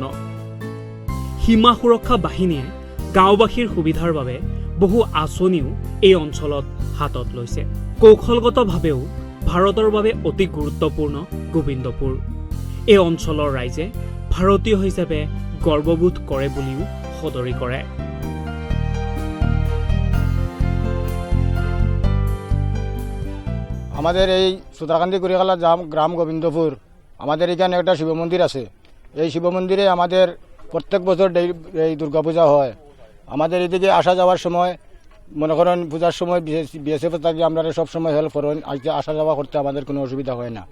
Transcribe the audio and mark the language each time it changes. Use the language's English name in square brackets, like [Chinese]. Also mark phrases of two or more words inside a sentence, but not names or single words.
[Assamese] সীমা সুৰক্ষা বাহিনীয়ে গাঁওবাসীৰ সুবিধাৰ বাবে বহু আঁচনিও এই অঞ্চলত হাতত লৈছে। কৌশলগতভাৱেও ভাৰতৰ বাবে অতি গুৰুত্বপূৰ্ণ গোবিন্দপুৰ। এই অঞ্চলৰ ৰাইজে ভাৰতীয় হিচাপে গৰ্ববোধ কৰে বুলিও সদৰি কৰে। [Bangla] আমাদের এই সুতারকান্দি কুড়িখালা গ্রাম গোবিন্দপুর, আমাদের এখানে একটা শিব মন্দির আছে। এই শিব মন্দিরে আমাদের প্রত্যেক বছর এই দুর্গাপূজা হয়। আমাদের এদিকে আসা যাওয়ার সময় মনে করেন পূজার সময় বিএসএফ থাকি, আমরা সব সময় হেল্প করেন, আসা যাওয়া করতে আমাদের কোনো অসুবিধা হয় না।